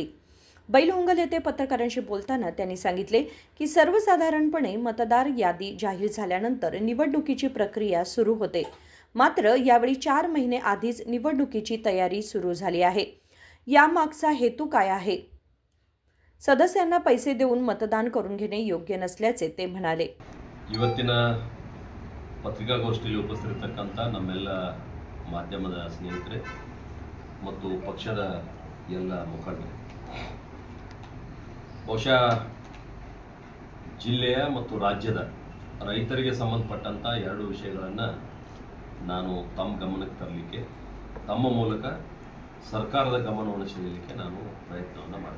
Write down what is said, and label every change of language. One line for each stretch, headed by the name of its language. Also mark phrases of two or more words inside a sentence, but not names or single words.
Marathi: बैलहोंगल येथे पत्रकारांशी बोलताना त्यांनी सांगितले की सर्वसाधारणपणे मतदार यादी जाहीर झाल्यानंतर निवडणुकीची प्रक्रिया सुरू होते। मात्र यावेळी 4 महिने आधीच निवडणुकीची तयारी सुरू झाली आहे। यामागचा हेतू काय आहे? सदस्यांना पैसे देऊन मतदान करून घेणे योग्य नसल्याचे ते म्हणाले।
Kannada: ಇವತ್ತಿನ ಪತ್ರಿಕಾಗೋಷ್ಠಿಯಲ್ಲಿ ಉಪಸ್ಥಿತರಿರತಕ್ಕಂತ ನಮ್ಮೆಲ್ಲ ಮಾಧ್ಯಮದ ಸ್ನೇಹಿತರೆ ಮತ್ತು ಪಕ್ಷದ ಎಲ್ಲ ಮುಖಂಡರು, ಬಹುಶಃ ಜಿಲ್ಲೆಯ ಮತ್ತು ರಾಜ್ಯದ ರೈತರಿಗೆ ಸಂಬಂಧಪಟ್ಟಂತ ಎರಡು ವಿಷಯಗಳನ್ನು ನಾನು ತಮ್ಮ ಗಮನಕ್ಕೆ ತರಲಿಕ್ಕೆ, ತಮ್ಮ ಮೂಲಕ ಸರ್ಕಾರದ ಗಮನವನ್ನು ಸೆಳೆಯಲಿಕ್ಕೆ ನಾನು ಪ್ರಯತ್ನವನ್ನು ಮಾಡ್ತೀನಿ।